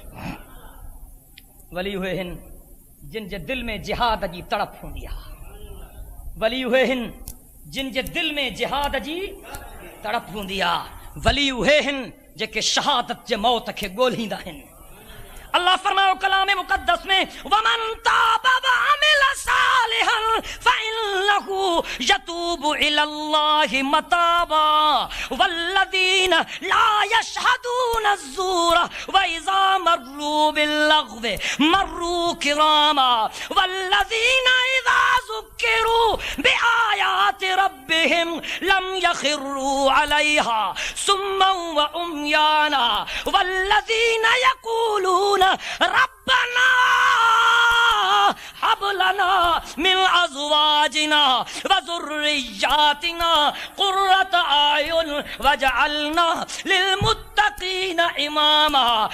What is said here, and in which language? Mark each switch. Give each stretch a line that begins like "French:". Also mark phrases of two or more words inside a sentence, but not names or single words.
Sindhi: वली हुए हिन जिन जे दिल में जिहाद जी तड़प हूंदी आहे, वली हुए हिन जिन जे दिल में जिहाद जी तड़प हूंदी आहे, वली हुए हिन जेके शहादत जे मौत खे ॻोल्हींदा आहिनि। अल्लाह फरमायो कलाम मुक़द्दस में,
Arabic: ومن تاب وعمل صالحا فإنه يتوب إلى الله متابا والذين لا يشهدون الزور وإذا مروا باللغو مروا كراما والذين إذا ذكروا بآيات ربهم لم يخروا عليها صما وعميانا والذين يقولون ربنا هب لنا من أزواجنا وذرياتنا قرة أعين واجعلنا للمتقين إماما